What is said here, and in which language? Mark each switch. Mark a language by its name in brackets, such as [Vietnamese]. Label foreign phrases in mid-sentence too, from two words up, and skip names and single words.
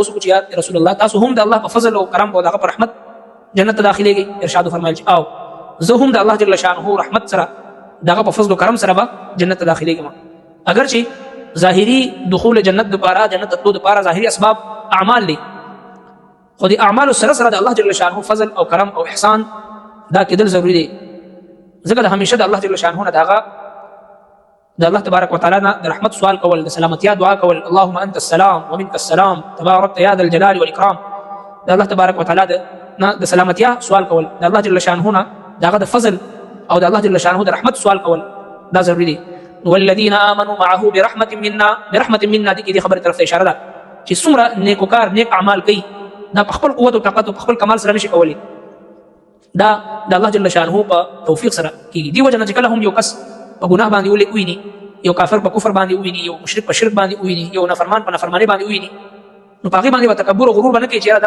[Pashto] پوښتنه کوي یا رسول الله تاسو هم د الله په فضل او کرم او دغه په رحمت جنت ته داخليږي ارشاد فرمایل چې او زه هم د الله [Arabic] جل شانه [Pashto] رحمت سره دغه په فضل او کرم سره به جنت ته داخليږم اگر چې ظاهري دخول جنت لپاره جنت ته لپاره ظاهري اسباب اعمال دي خو دي اعمال سره سره د الله [Arabic] جل شانه [Pashto] فضل او کرم او احسان دا کېدل ضروری دي ځکه د همیشه د الله [Arabic] جل شانه [Pashto] نه دغه د الله [Arabic] تبارک وتعالى [Pashto] نه د رحمت سوال کول د سلامتیا دعا کول [Arabic] اللهم انت السلام ومنك السلام تبارك يا ذا الجلال والاكرام [Pashto] د الله [Arabic] تبارک وتعالى [Pashto] نه د سلامتیا سوال کول د الله [Arabic] جل شانه [Pashto] نه دغه د فضل او د الله [Arabic] جل شانه [Pashto] د رحمت سوال کول دا ضروری دي [Arabic] والذین آمنوا معه برحمت منا [Pashto] دي خبره طرف ته اشاره ده چې څومره نیکوکار نیک اعمال کوي دا په خپل قوت او طاقت او په خپل کمال سره نشي کولی دا د الله [Arabic] جل شانه [Pashto] په توفیق سره کیږي دی وجه نه چې کله هم یو کس په ګناه باندې ویني یو کافر په کفر باندې ویني یو مشرک په شرک باندې ویني یو نافرمان په نافرمانی باندې ویني نو په هغې باندې تکبر او غرور باندې کوي